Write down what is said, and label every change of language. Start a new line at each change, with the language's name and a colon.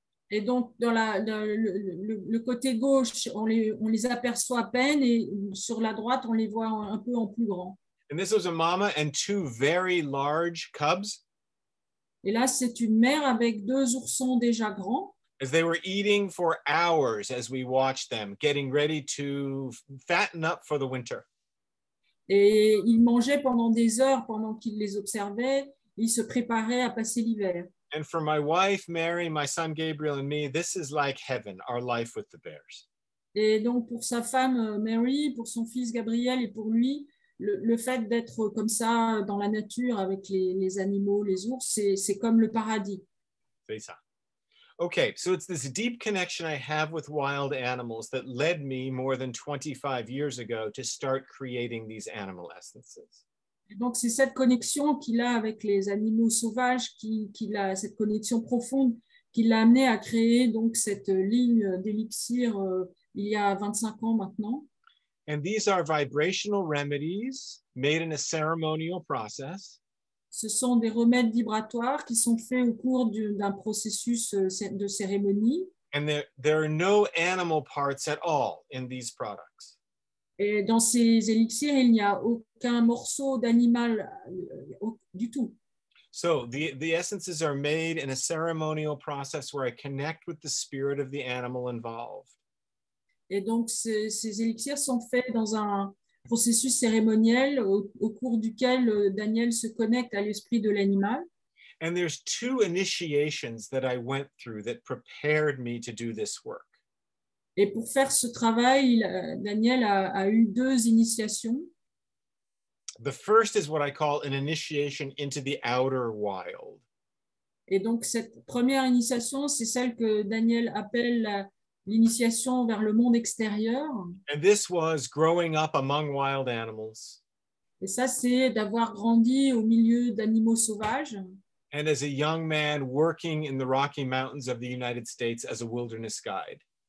French: Et donc, dans le côté gauche, on les aperçoit à peine, et sur la droite, on les voit un peu en plus grand.
English: And this was a mama and 2 very large cubs.
French: Et là, c'est une mère avec 2 oursons déjà grands.
English: As they were eating for hours as we watched them, getting ready to fatten up for the winter.
French: Et ils mangeaient pendant des heures pendant qu'ils les observaient. Ils se préparaient à passer l'hiver.
English: And for my wife, Mary, my son Gabriel, and me, this is like heaven, our life with the bears.
French: Et donc, pour sa femme Mary, pour son fils Gabriel et pour lui, le fait d'être comme ça dans la nature avec les animaux, les ours, c'est comme le paradis. C'est ça.
English: Okay, so it's this deep connection I have with wild animals that led me more than 25 years ago to start creating these animal essences.
French: Et donc, c'est cette connexion qu'il a avec les animaux sauvages, cette connexion profonde qui l'a amené à créer donc cette ligne d'élixir il y a 25 ans maintenant.
English: And these are vibrational remedies made in a ceremonial process.
French: Ce sont des remèdes vibratoires qui sont faits au cours d'un processus de cérémonie.
English: And there are no animal parts at all in these products.
French: Et dans ces élixirs, il n'y a aucun morceau d'animal du tout.
English: So the essences are made in a ceremonial process where I connect with the spirit of the animal involved.
French: Et donc, ces élixirs sont faits dans un processus cérémoniel au cours duquel Daniel se connecte à l'esprit de l'animal.
English: And there's two initiations that I went through that prepared me to do this work.
French: Et pour faire ce travail, Daniel a eu 2 initiations.
English: The first is what I call an initiation into the outer wild.
French: Et donc, cette première initiation, c'est celle que Daniel appelle l'initiation vers le monde extérieur.
English: And this was growing up among wild animals.
French: Et ça, c'est d'avoir grandi au milieu d'animaux sauvages.
English: And as a young man working in the Rocky Mountains of the United States as a wilderness guide.